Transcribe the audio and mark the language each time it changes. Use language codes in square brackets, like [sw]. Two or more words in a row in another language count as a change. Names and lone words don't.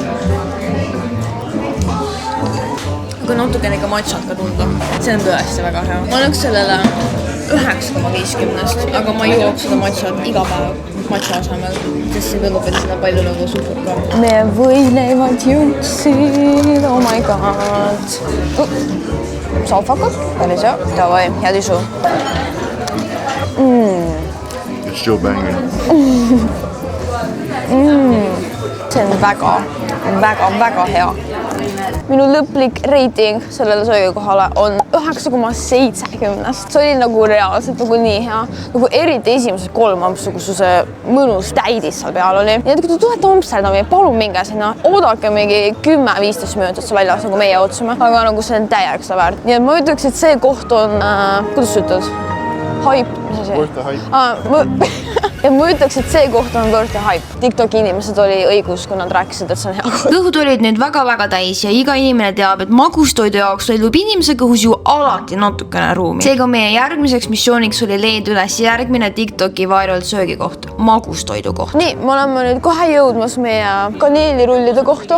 [et] Aga natukene ka matšat ka tunda. See on tõesti väga hea. Ma annaks sellele 9,50, aga ma jooks seda matšat iga päev matša asemel, sest see kõlub veel seda palju nagu suhkur ka. Meie võileivad jõudsid, [en] oh my god. [et] Salfakad, päris hea. Davai, head isu. [en] It's still banging. [et] See on väga hea. Minu lõplik reiting sellele söögikohale on 9,70. See oli nagu reaalselt nagu nii hea. Nagu eriti esimesed 3 ampsu, kus see mõnus täidis seal peal oli. Nii et kui te tulete Amsterdami, palun minge sinna. Oodake mingi 10-15 minutit see väljas, nagu meie ootsime. Aga nagu see on täiega seda väärt. Nii et ma ütleks, et see koht on, kuidas sa ütled? Hype, mis asi? [en] Worth the hype. [et] Ja ma ütleks, et see koht on [en] worth the hype. [et] TikToki inimesed oli õigus, kui nad rääkisid, et see on hea koht. Kõhud olid nüüd väga täis ja iga inimene teab, et magustoidu jaoks leidub inimese kõhus ju alati natukene ruumi. Seega meie järgmiseks missiooniks oli leida üles järgmine TikToki viral söögikoht, magustoidu koht. Nii, me oleme nüüd kohe jõudmas meie kaneelirullide kohta.